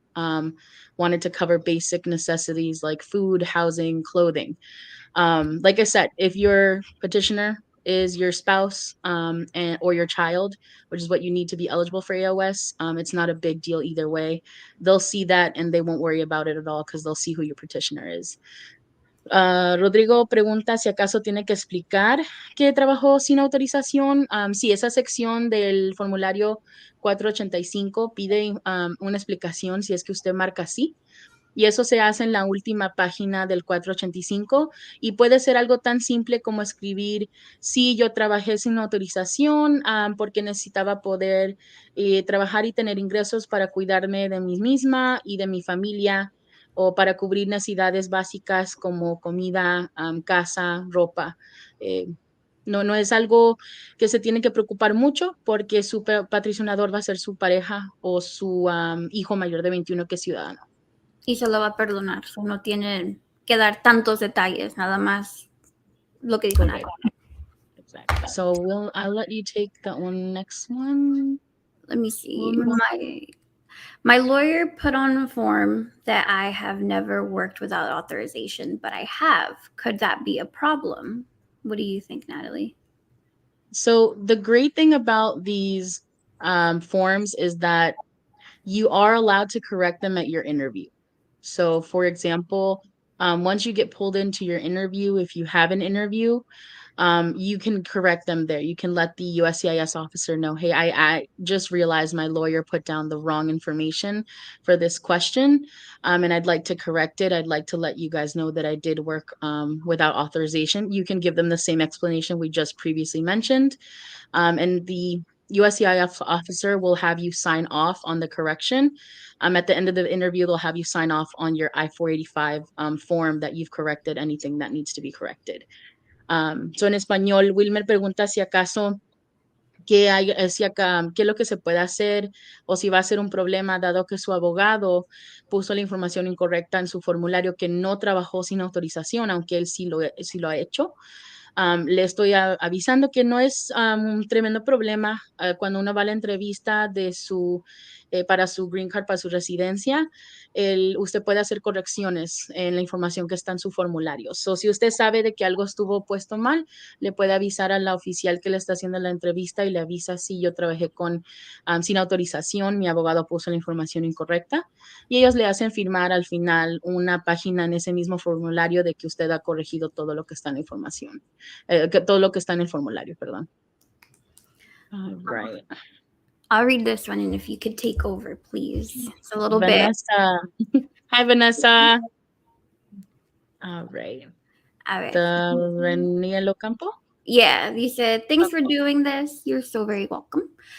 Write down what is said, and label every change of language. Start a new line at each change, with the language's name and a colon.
English: Wanted to cover basic necessities like food, housing, clothing. Like I said, if your petitioner is your spouse or your child, which is what you need to be eligible for AOS, it's not a big deal either way. They'll see that and they won't worry about it at all because they'll see who your petitioner is.
Spanish: Rodrigo pregunta si acaso tiene que explicar que trabajó sin autorización. Sí, esa sección del formulario 485 pide una explicación si es que usted marca sí. Y eso se hace en la última página del 485 y puede ser algo tan simple como escribir, sí, yo trabajé sin autorización porque necesitaba poder trabajar y tener ingresos para cuidarme de mí misma y de mi familia o para cubrir necesidades básicas como comida, casa, ropa. No es algo que se tiene que preocupar mucho porque su patrocinador va a ser su pareja o su hijo mayor de 21 que es ciudadano. Y se lo va a perdonar. No tienen que dar tantos detalles, nada más lo que dijo Nathaly.
English: Exactly. So I'll let you take that one next one. Let me see. My lawyer put on a form that I have never worked without authorization, but I have. Could that be a problem? What do you think, Nathaly? So the great thing about these forms is that you are allowed to correct them at your interview. So, for example, once you get pulled into your interview, if you have an interview, you can correct them there. You can let the USCIS officer know, hey, I just realized my lawyer put down the wrong information for this question, and I'd like to correct it. I'd like to let you guys know that I did work without authorization. You can give them the same explanation we just previously mentioned, and the USCIS officer will have you sign off on the correction. At the end of the interview, they'll have you sign off on your I-485 form that you've corrected anything that needs to be corrected.
Spanish: So en español, Wilmer pregunta si acaso qué es lo que se puede hacer o si va a ser un problema dado que su abogado puso la información incorrecta en su formulario que no trabajó sin autorización, aunque él sí lo ha hecho. Le estoy avisando que no es un tremendo problema cuando uno va a la entrevista de su para su green card, para su residencia, usted puede hacer correcciones en la información que está en su formulario. So, si usted sabe de que algo estuvo puesto mal, le puede avisar a la oficial que le está haciendo la entrevista y le avisa si yo trabajé sin autorización, mi abogado puso la información incorrecta y ellos le hacen firmar al final una página en ese mismo formulario de que usted ha corregido todo lo que está en la información, todo lo que está en el formulario, perdón.
English: All right. I'll read this one, and if you could take over, please. It's a little bit. Vanessa. Hi, Vanessa. All right.
Spanish: A ver. Reniel Ocampo?
English: Yeah, dice, thanks for doing this. You're so very welcome.